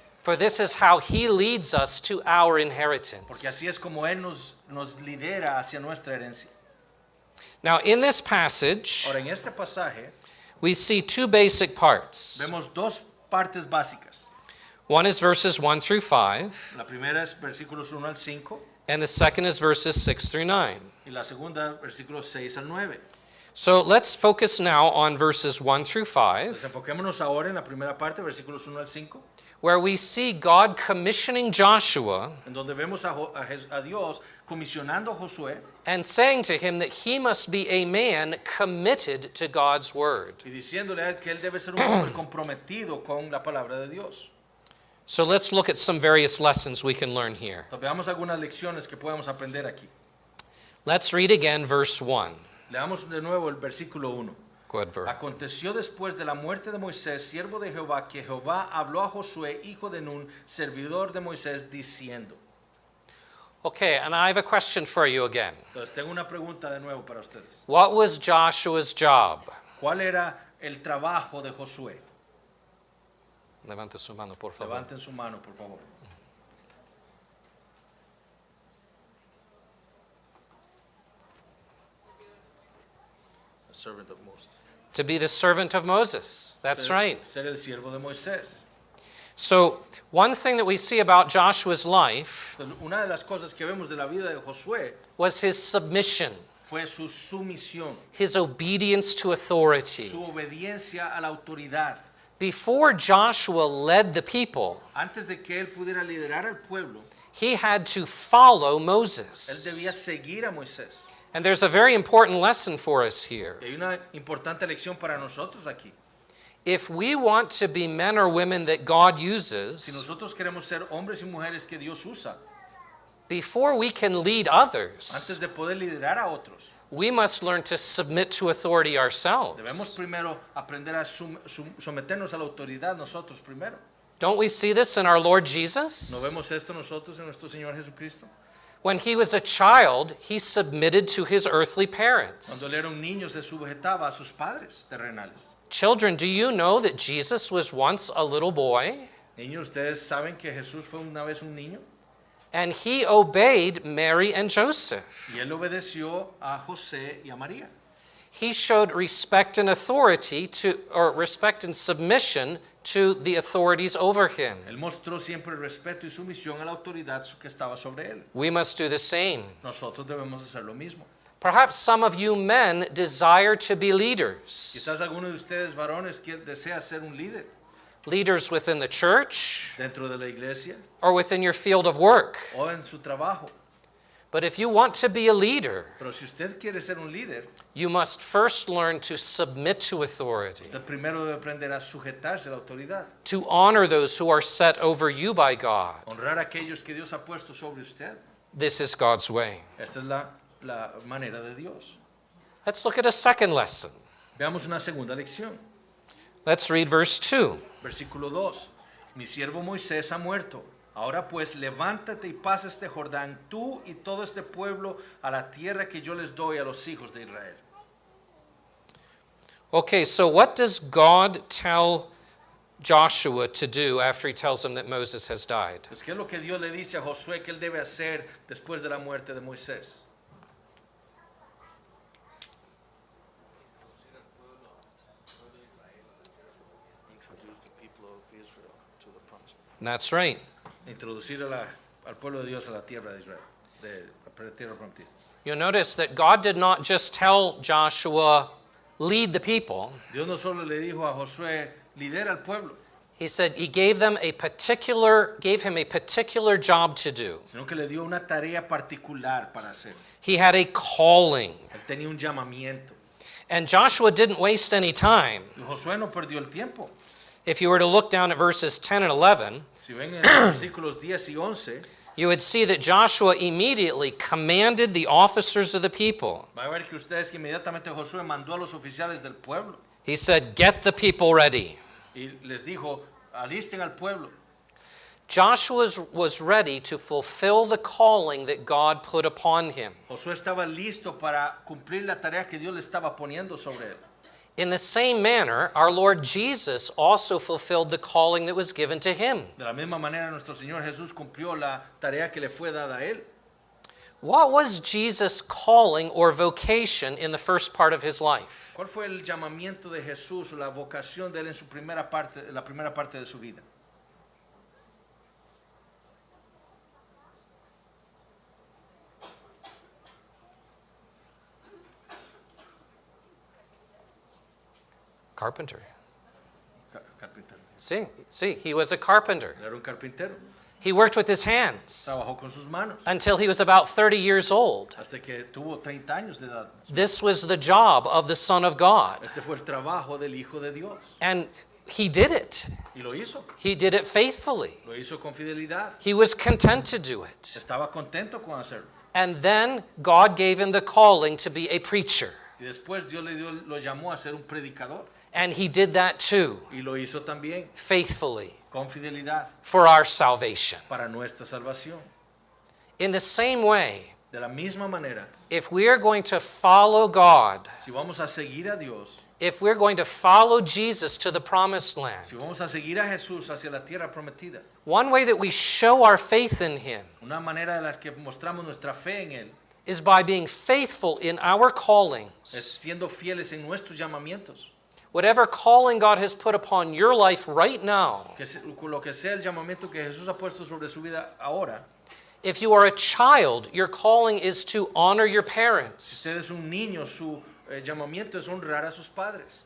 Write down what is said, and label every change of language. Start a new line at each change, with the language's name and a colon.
English: For this is how He leads us to our
Spanish: porque
English: inheritance.
Spanish: así es como Él nos lidera hacia nuestra herencia.
English: Now, in this passage,
Spanish: Ahora, en este pasaje
English: we see two basic parts.
Spanish: vemos dos partes básicas.
English: One is verses 1 through 5,
Spanish: La primera es versículos 1 al 5
English: and the second is verses 6 through 9.
Spanish: y la segunda versículos 6 al 9.
English: So let's focus now on verses 1 through 5,
Spanish: Enfoquémonos ahora en la primera parte, versículos 1 al 5,
English: where we see God commissioning Joshua
Spanish: en donde vemos a Dios comisionando a Josué
English: and saying to him that he must be a man committed to God's word.
Spanish: y diciéndole a él que él debe ser un hombre comprometido con la palabra de Dios.
English: So let's look at some various lessons we can learn here.
Spanish: Entonces, veamos algunas lecciones que podemos aprender aquí.
English: Let's read again verse 1.
Spanish: Leamos de nuevo el versículo 1.
English: Good verse.
Spanish: Aconteció después de la muerte de Moisés, siervo de Jehová, que Jehová habló a Josué, hijo de Nun, servidor de Moisés, diciendo.
English: Okay, and I have a question for you again.
Spanish: Entonces tengo una pregunta de nuevo para ustedes.
English: What was Joshua's job?
Spanish: ¿Cuál era el trabajo de Josué? Levante su mano, por favor. Levanten su mano, por favor.
English: The servant of Moses. To be the servant of Moses. That's right.
Spanish: Ser el siervo de Moisés.
English: So, one thing that we see about Joshua's life
Spanish: Entonces, una de las cosas que vemos de la vida de Josué
English: was his submission,
Spanish: fue su sumisión,
English: his obedience to authority.
Spanish: su obediencia a la autoridad.
English: Before Joshua led the people,
Spanish: Antes de que él pudiera liderar al pueblo,
English: he had to follow
Spanish: él
English: Moses.
Spanish: debía seguir a Moisés.
English: And there's a very important lesson for us here.
Spanish: Y hay una importante lección para nosotros aquí.
English: If we want to be men or women that God
Spanish: Si
English: uses,
Spanish: nosotros queremos ser hombres y mujeres que Dios usa,
English: before we can lead
Spanish: antes
English: others,
Spanish: de poder liderar a otros,
English: we must learn to submit to authority
Spanish: debemos
English: ourselves.
Spanish: primero aprender a someternos a la autoridad nosotros primero.
English: Don't we see this in our Lord
Spanish: ¿No
English: Jesus?
Spanish: vemos esto nosotros en nuestro Señor Jesucristo?
English: When he was a child, he submitted to his earthly
Spanish: Cuando
English: parents.
Spanish: él era un niño se sujetaba a sus padres terrenales.
English: Children, do you know that Jesus was once a little boy?
Spanish: Niños, ¿ustedes saben que Jesús fue una vez un niño?
English: And he obeyed Mary and Joseph.
Spanish: Y él obedeció a José y a María.
English: He showed respect and authority or respect and submission to the authorities over him.
Spanish: Él mostró siempre el respeto y sumisión a la autoridad que estaba sobre él.
English: We must do the same.
Spanish: Nosotros debemos hacer lo mismo.
English: Perhaps some of you men desire to be leaders.
Spanish: Quizás alguno de ustedes varones que desea ser un líder
English: Leaders within the church
Spanish: dentro de la iglesia
English: or within your field of work.
Spanish: o en su trabajo.
English: But if you want to be a leader,
Spanish: Pero si usted quiere ser un líder,
English: you must first learn to submit to authority,
Spanish: usted primero debe aprender a sujetarse a la autoridad,
English: to honor those who are set over you by God.
Spanish: honrar a aquellos que Dios ha puesto sobre usted.
English: This is God's way.
Spanish: Esta es la manera de Dios.
English: Let's look at a second lesson.
Spanish: Veamos una segunda lección.
English: Let's read verse 2.
Spanish: Versículo 2. Mi siervo Moisés ha muerto. Ahora pues levántate y pasa este Jordán, tú y todo este pueblo, a la tierra que yo les doy a los hijos de Israel.
English: Okay, so what does God tell Joshua to do after he tells him that Moses has died?
Spanish: Pues, ¿qué es lo que Dios le dice a Josué que él debe hacer después de la muerte de Moisés?
English: Introduce the people of Israel to the promised land. That's right.
Spanish: Introducir al pueblo de Dios a la tierra de Israel, de la tierra prometida.
English: You'll notice that God did not just tell Joshua, lead the people.
Spanish: Dios no solo le dijo a Josué, lidera al pueblo,
English: He said he gave him a particular job to do.
Spanish: sino que le dio una tarea particular para hacer.
English: He had a calling.
Spanish: Él tenía un llamamiento.
English: And Joshua didn't waste any time.
Spanish: Y Josué no perdió el tiempo.
English: If you were to look down at verses 10 and 11,
Spanish: Si ven en los versículos 10 y 11,
English: you would see that Joshua immediately commanded the officers of the people.
Spanish: va a ver que ustedes que inmediatamente Josué mandó a los oficiales del pueblo
English: He said, get the people ready.
Spanish: y les dijo, alisten al pueblo.
English: Joshua was ready to fulfill the calling that God put upon him.
Spanish: Josué estaba listo para cumplir la tarea que Dios le estaba poniendo sobre él.
English: In the same manner, our Lord Jesus also fulfilled the calling that was given to him.
Spanish: De la misma manera, nuestro Señor Jesús cumplió la tarea que le fue dada a él.
English: What was Jesus' calling or vocation in the first part of his life?
Spanish: ¿Cuál fue el llamamiento de Jesús o la vocación de él en su primera parte, la primera parte de su vida?
English: Carpenter.
Spanish: Carpintero.
English: See, he was a carpenter.
Spanish: Era un carpintero.
English: He worked with his hands
Spanish: Trabajó con sus manos
English: until he was about 30 years old.
Spanish: hasta que tuvo 30 años de edad.
English: This was the job of the Son of God.
Spanish: Este fue el trabajo del Hijo de Dios.
English: And he did it.
Spanish: Y lo hizo.
English: He did it faithfully.
Spanish: Lo hizo con fidelidad.
English: He was content to do it.
Spanish: Estaba contento con hacerlo.
English: And then God gave him the calling to be a preacher.
Spanish: Y después Dios lo llamó a ser un predicador.
English: And he did that too,
Spanish: Y lo hizo también
English: faithfully,
Spanish: con fidelidad
English: for our salvation.
Spanish: para nuestra salvación.
English: In the same way,
Spanish: De la misma manera,
English: if we are going to follow God,
Spanish: si vamos a seguir a Dios,
English: if we're going to follow Jesus to the promised land,
Spanish: si vamos a seguir a Jesús hacia la tierra prometida,
English: one way that we show our faith in him
Spanish: una manera de las que mostramos nuestra fe en Él
English: is by being faithful in our
Spanish: es
English: callings.
Spanish: siendo fieles en nuestros llamamientos.
English: Whatever calling God has put upon your life right now,
Spanish: Lo que sea el llamamiento que Jesús ha puesto sobre su vida ahora,
English: if you are a child, your calling is to honor your
Spanish: si
English: parents,
Spanish: usted es un niño, su llamamiento es honrar a sus padres,